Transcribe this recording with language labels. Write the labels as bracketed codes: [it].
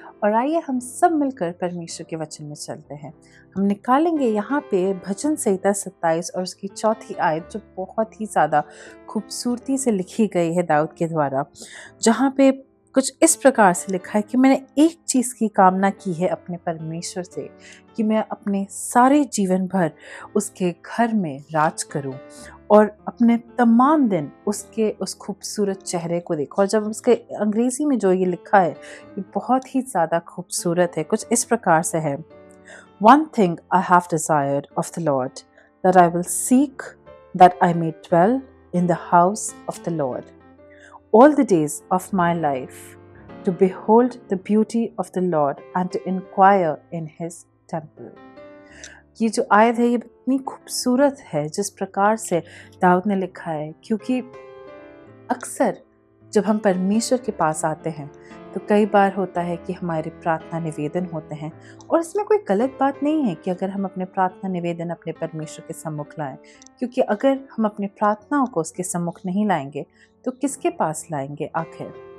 [hi] और आइए हम सब मिलकर परमेश्वर के वचन में चलते हैं। हम निकालेंगे यहाँ पे भजन संहिता 27 और उसकी 4थी आयत, जो बहुत ही ज़्यादा खूबसूरती से लिखी गई है दाऊद के द्वारा, जहाँ पे कुछ इस प्रकार से लिखा है कि मैंने एक चीज़ की कामना की है अपने परमेश्वर से, कि मैं अपने सारे जीवन भर उसके घर में राज करूं और अपने तमाम दिन उसके उस खूबसूरत चेहरे को देखो। और जब उसके अंग्रेजी में जो ये लिखा है ये बहुत ही ज़्यादा खूबसूरत है। कुछ इस प्रकार से है, [en] One thing I have desired of the Lord, that I will seek, that I may dwell in the house of the Lord all the days of my life, to behold the beauty of the Lord and to inquire in his temple. [hi] ये जो आयत है ये इतनी खूबसूरत है जिस प्रकार से दाऊद ने लिखा है, क्योंकि अक्सर जब हम परमेश्वर के पास आते हैं तो कई बार होता है कि हमारे प्रार्थना निवेदन होते हैं, और इसमें कोई गलत बात नहीं है कि अगर हम अपने प्रार्थना निवेदन अपने परमेश्वर के सम्मुख लाएं, क्योंकि अगर हम अपनी प्रार्थनाओं को उसके सम्मुख नहीं लाएंगे तो किसके पास लाएंगे आखिर।